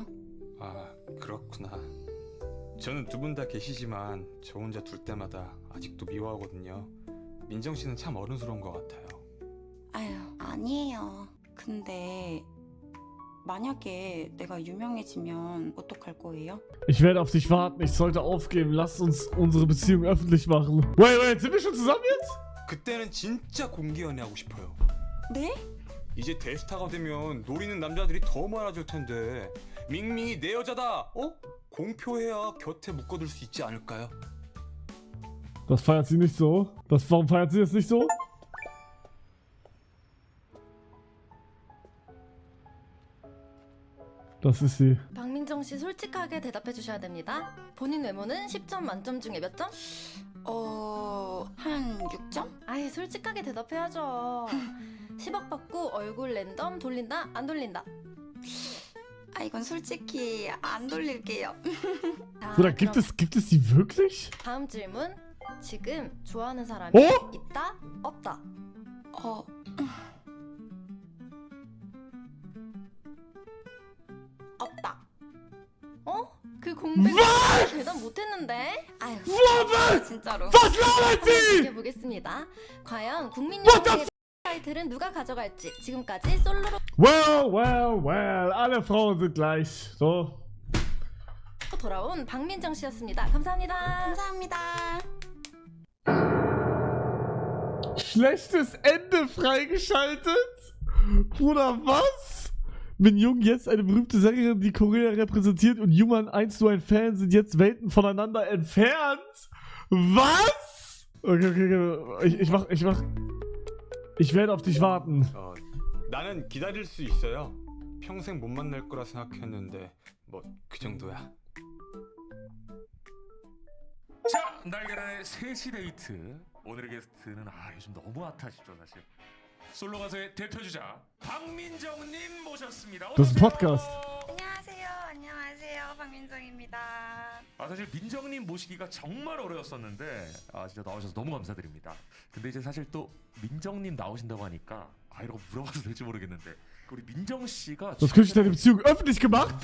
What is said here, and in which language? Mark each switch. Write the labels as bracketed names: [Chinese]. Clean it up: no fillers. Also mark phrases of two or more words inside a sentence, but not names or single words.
[Korean] 아, 그렇구나. 저는 두 분 다 계시지만 저 혼자 둘 때마다 아직도 미워하거든요. 민정 씨는 참 어른스러운 것 같아요. 아유, 아니에요. 근데 만약에 내가 유명해지면 어떡할 거예요? [German] Ich werde auf dich warten. Ich sollte aufgeben. Lass uns unsere Beziehung öffentlich machen. Wait, sind wir schon zusammen jetzt? [Korean] 그때는 진짜 공개 연애하고 싶어요. 네? 이제 대스타가 되면 노리는 남자들이 더 많아질 텐데 밍밍이 내 여자다. 공표해야 곁에 묶어둘 수 있지 않을까요? [German] Das feiert sie nicht so. Warum feiert sie das nicht so? Das ist sie. [Korean] 박민정 씨 솔직하게 대답해 주셔야 됩니다. 본인 외모는 10점 만점 중에 몇 점? 한 6점? 아예 솔직하게 대답해야죠. 10억 받고 얼굴 랜덤 돌린다? 안 돌린다? 이건 솔직히 안 돌릴게요. 자, [German] Bruder, [Korean] 그럼 [German] gibt es die wirklich? [Korean] 다음 질문. 지금 좋아하는 사람이 어? 있다? 없다? 없다. 그 공백 대답 못했는데? 아유, [German] Woman! [Korean] 진짜로. [German] Was labert [Korean] 한번 [German] sie? [Korean] 지켜보겠습니다. 과연 국민여성의 타이틀은 누가 가져갈지. 지금까지 솔로로 [German] Well, alle Frauen sind gleich. So. [Korean] 돌아온 박민정 씨였습니다. 감사합니다. 감사합니다. [German] Schlechtes Ende freigeschaltet? Bruder, was? Min Jung, jetzt eine berühmte Sängerin, die Korea repräsentiert, und Jungmann 1 nur ein Fan, sind jetzt Welten voneinander entfernt? Was? Okay. Ich werde auf dich warten. [Korean] 나는 기다릴 수 있어요. 평생 못 만날 거라 생각했는데 뭐 그 정도야. 자, 날개란의 3시 데이트. 오늘의 게스트는 요즘 너무 핫하시죠 사실. 솔로 가수의 대표주자 박민정님 모셨습니다. [German] Das ist ein Podcast. [Korean] 안녕하세요. 박민정입니다. 사실 민정님 모시기가 정말 어려웠었는데 진짜 나오셔서 너무 감사드립니다. 근데 이제 사실 또 민정님 나오신다고 하니까 이러고 물어봐도 될지 모르겠는데 우리 민정 씨가 [German] Das Küche deine Beziehung öffentlich gemacht?